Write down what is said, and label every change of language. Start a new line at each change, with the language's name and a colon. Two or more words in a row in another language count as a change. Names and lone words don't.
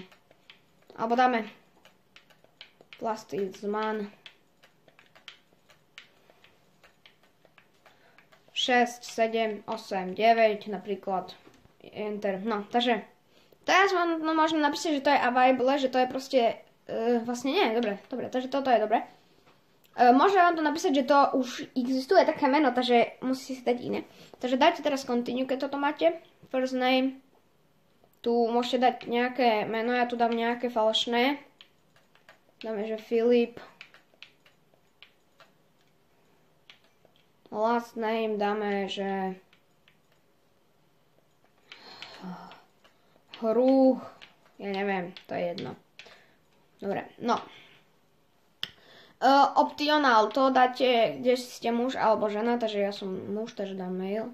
Slovak: Alebo dáme Plasticman 6, 7, 8, 9 napríklad. Enter. Takže teraz vám môžem napísať, že to je available, že to je proste vlastne nie, dobre, takže toto je dobre. Môžem vám to napísať, že to už existuje také meno, takže musíte si dať iné. Takže dajte teraz continue, keď toto máte.
English: First name.
Slovak: Tu môžete dať nejaké meno, ja tu dám nejaké falošné. Dáme, že Filip.
English: Last name
Slovak: dáme, že Hruch. Ja neviem, to je jedno. Dobre, optional, to dáte, kde ste muž alebo žena, takže ja som muž, takže dám mail.